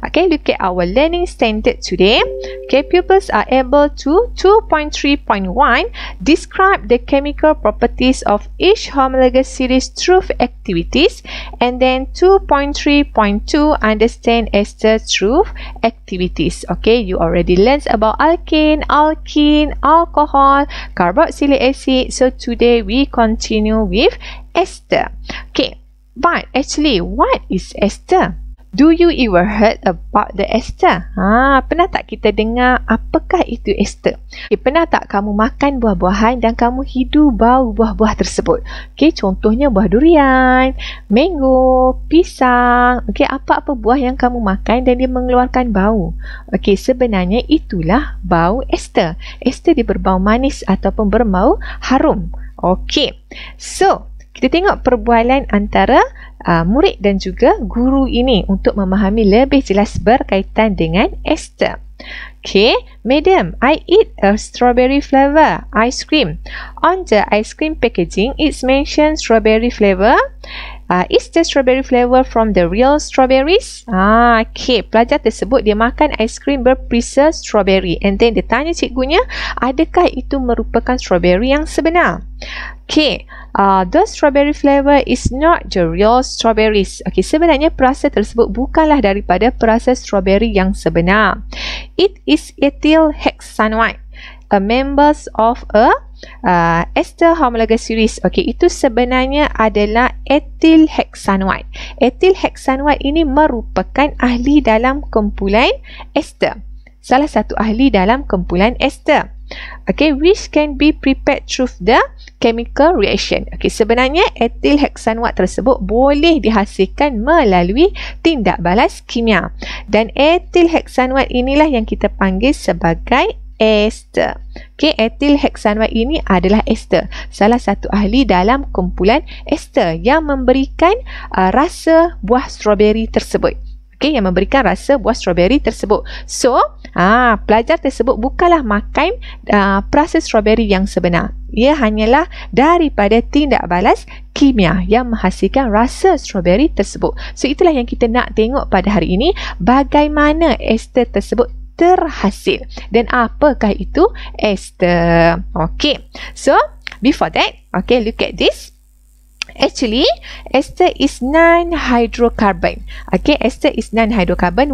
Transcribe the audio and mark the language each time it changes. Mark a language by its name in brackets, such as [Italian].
[English] Look at our learning standard today. Pupils are able to 2.3.1 describe the chemical properties of each homologous series through activities, and then 2.3.2 understand ester through activities. You already learned about alkane, alkene, alcohol, carboxylic acid. So today we continue with ester. But actually, what is ester? Do you ever heard about the ester? [Malay] Pernah tak kita dengar apakah itu ester? Pernah tak kamu makan buah-buahan dan kamu hidu bau buah-buah tersebut? Contohnya buah durian, mango, pisang. Apa-apa buah yang kamu makan dan dia mengeluarkan bau. Sebenarnya itulah bau ester. Ester dia berbau manis ataupun berbau harum. So kita tengok perbualan antara murid dan juga guru ini untuk memahami lebih jelas berkaitan dengan ester. [English] Madam, I eat a strawberry flavor ice cream. On the ice cream packaging, it's mentioned strawberry flavor. Is the strawberry flavor from the real strawberries? [Malay] Pelajar tersebut dia makan aiskrim berperisa strawberry, [English] and then [Malay] dia tanya cikgunya, adakah itu merupakan strawberry yang sebenar? [English] The strawberry flavor is not the real strawberries. [Malay] Sebenarnya perasa tersebut bukanlah daripada perasa strawberry yang sebenar. [English] It is ethyl hexanoate, a members of a ester homologous series. [Malay] Itu sebenarnya adalah ethyl hexanoate. Ethyl hexanoate ini merupakan ahli dalam kumpulan ester. Salah satu ahli dalam kumpulan ester. [English] Which can be prepared through the chemical reaction. [Malay] Sebenarnya ethyl hexanoate tersebut boleh dihasilkan melalui tindak balas kimia. Dan ethyl hexanoate inilah yang kita panggil sebagai ester. Ethyl hexanoate ini adalah ester. Salah satu ahli dalam kumpulan ester yang memberikan rasa buah strawberry tersebut. Yang memberikan rasa buah strawberry tersebut. So, pelajar tersebut bukanlah makan perasa strawberry yang sebenar. Ia hanyalah daripada tindak balas kimia yang menghasilkan rasa strawberry tersebut. So, itulah yang kita nak tengok pada hari ini. Bagaimana ester tersebut terhasil dan apakah itu ester. [English] So before that, look at this. Actually, ester is non-hydrocarbon. Ester is non-hydrocarbon.